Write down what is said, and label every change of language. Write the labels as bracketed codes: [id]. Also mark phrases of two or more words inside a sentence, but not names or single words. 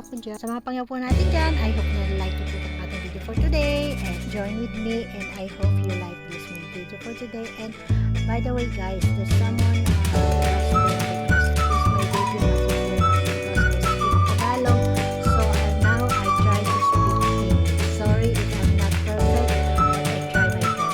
[tl] video. Sa mga pangyaw po natin dyan, [en] I hope na like it [tl] ang ating [en] video for today. And join with me, and I hope you like this my video for today. And by the way guys, there's someone requested this my video because I speak Tagalog. So now I try to speak English. Sorry if I'm not perfect, but I try my best.